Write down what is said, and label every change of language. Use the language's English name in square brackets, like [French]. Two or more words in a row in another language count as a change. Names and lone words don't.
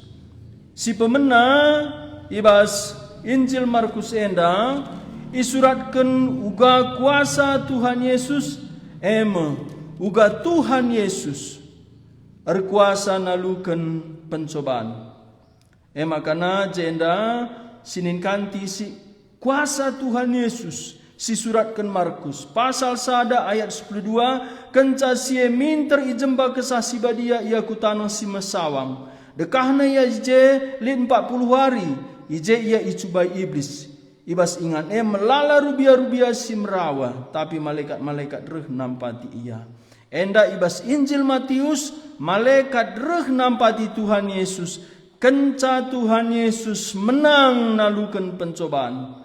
[Batak Karo] Si pemena ibas Injil Markus enda isuratkan uga kuasa Tuhan Yesus uga Tuhan Yesus erkuasa nalukan pencobaan. Makana jenda sinin kanti si kuasa Tuhan Yesus si suratkan Markus pasal 1 ayat 12 kenca sie minter ijemba kesah si badia ia kutanang si mesawang dekahna ia je lin 40 hari ije ia icubai iblis ibas ingan melala rubia-rubia si merawa tapi malaikat-malaikat reh nampati ia enda ibas Injil Matius malaikat reh nampati Tuhan Yesus kenca Tuhan Yesus menang nalukan pencobaan.